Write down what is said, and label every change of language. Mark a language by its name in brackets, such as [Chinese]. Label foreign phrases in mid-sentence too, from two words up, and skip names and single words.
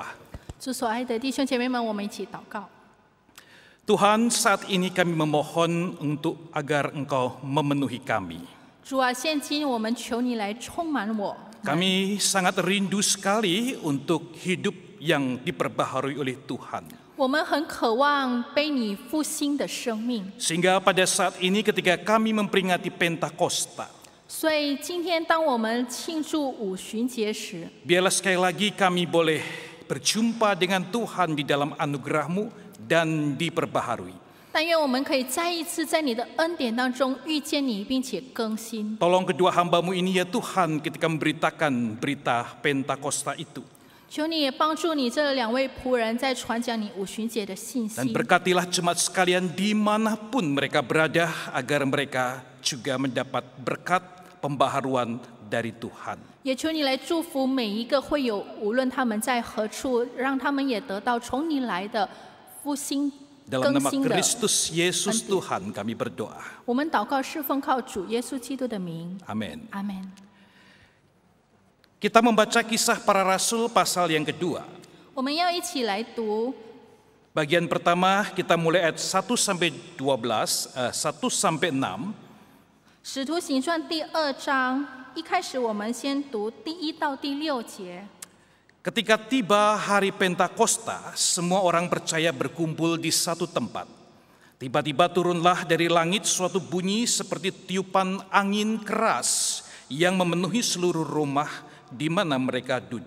[Chinese] 主所爱的弟兄姐妹们，我们一起祷告。 [Indonesian] Tuhan, saat ini kami memohon untuk agar Engkau memenuhi kami. [Chinese] 主啊，现今我们求你来充满我。 [Indonesian] Kami sangat rindu sekali untuk hidup yang diperbaharui oleh Tuhan. [Chinese] 我们很渴望被你复兴的生命， [Indonesian] Sehingga pada saat ini ketika kami memperingati Pentakosta, [Chinese] 所以今天当我们庆祝五旬节时， [Indonesian] biarlah sekali lagi kami boleh berjumpa dengan Tuhan di dalam anugerah-Mu dan diperbaharui. [Chinese] 但愿我们可以再一次在你的恩典当中遇见你，并且更新。 [Indonesian] Tolong kedua hamba-Mu ini ya Tuhan ketika memberitakan berita Pentakosta itu. [Chinese] 求你也帮助你这两位仆人在传讲你五旬节的信 [Indonesian] Dan [Chinese] 息， [Indonesian] berkatilah jemaat sekalian dimanapun mereka berada agar mereka juga mendapat berkat pembaharuan dari Tuhan. [Chinese] 也求你来祝福每一个会友，无论他们在何处，让他们也得到从你来的复兴 [Indonesian] Dalam [Chinese] 更 [Indonesian] nama [Chinese] 新的。 [Indonesian] Kristus Yesus Tuhan kami berdoa. [Chinese] 我们祷告是奉靠主耶稣基督的名， [Indonesian] Amin. [Chinese] 阿门。 [Indonesian] Kita membaca kisah para rasul pasal yang kedua. [Chinese] 我们要一起来读 [Indonesian] Bagian pertama kita mulai ayat 1 sampai 12, 1 sampai 6. [Chinese] 使徒行传第2章，一开始我们先读第1到第6节。 [Indonesian] Ketika tiba hari Pentakosta, semua orang percaya berkumpul di satu tempat. Tiba-tiba turunlah dari langit suatu bunyi seperti tiupan angin keras yang memenuhi seluruh rumah di mana mereka duduk.